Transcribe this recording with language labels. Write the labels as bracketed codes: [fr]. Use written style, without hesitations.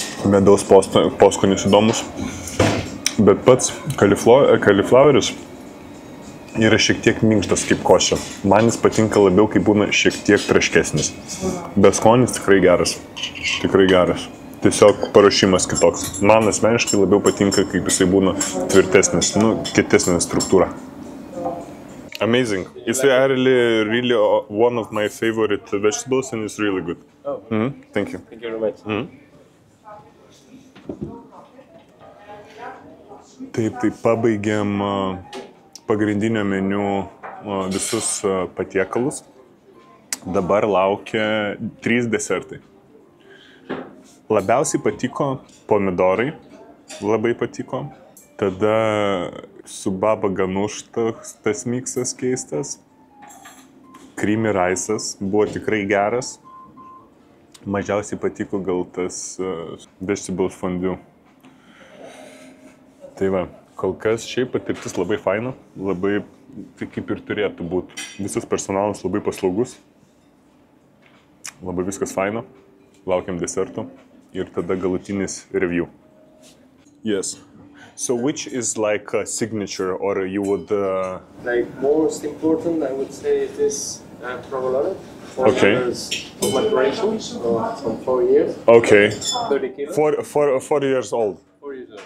[lt] Medaus poskonis įdomus. Bet pats caulifloweris yra šiek tiek minkštas kaip košė. Man jis patinka labiau, kai būna šiek tiek traškesnis. Bet skonis tikrai geras. Tikrai geras. Tiesiog paruošimas kitoks. Man asmeniškai labiau patinka, kaip jisai būna tvirtesnis, kietesnė struktūra. [en] Amazing. It's really one of my favorite vegetables and it's really good. Oh, Thank you. thank you very much. [lt] Taip, pabaigėm pagrindinio meniu visus patiekalus. Dabar laukia 3 desertai. Labiausiai patiko pomidorai, labai patiko. Tada su baba ganuš tas miksas keistas. Creamy rice'as buvo tikrai geras. Mažiausiai patiko gal tas vegetable fondue. Tai va, kol kas šiaip patirtis labai faina, labai tai kaip ir turėtų būti. Visas personalas labai paslaugus, labai viskas faina. Laukiam desertų ir tada galutinis review. [en] Yes. So which is like a signature or you would... Like most important, I would say this provolone. Okay. Of maturation, so from 4 years. Okay. 30 kilos. 4 years old. 4 years old.